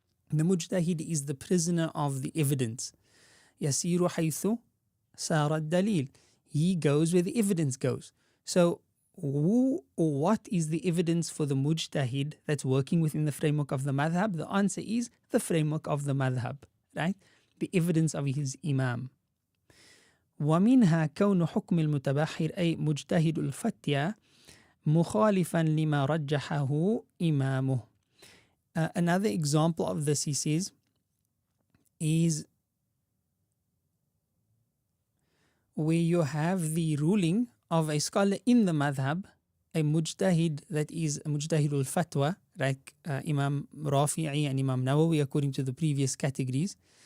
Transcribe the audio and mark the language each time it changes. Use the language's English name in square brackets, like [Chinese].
[English] The mujtahid is the prisoner of the evidence. [Arabic] Yasiru haythu sara dalil. [English] He goes where the evidence goes. So who or what is the evidence for the mujtahid that's working within the framework of the madhab? The answer is the framework of the madhab, right? The evidence of his imam. [Arabic] ومنها كون حكم المتبحر أي مجتهد الفتيا مخالفا لما رجحه إمامه. [English] Another example of this, he says, is where you have the ruling of a scholar in the madhab, a mujtahid that is a mujtahid al-fatwa, like Imam Rafi'i and Imam Nawawi, according to the previous categories,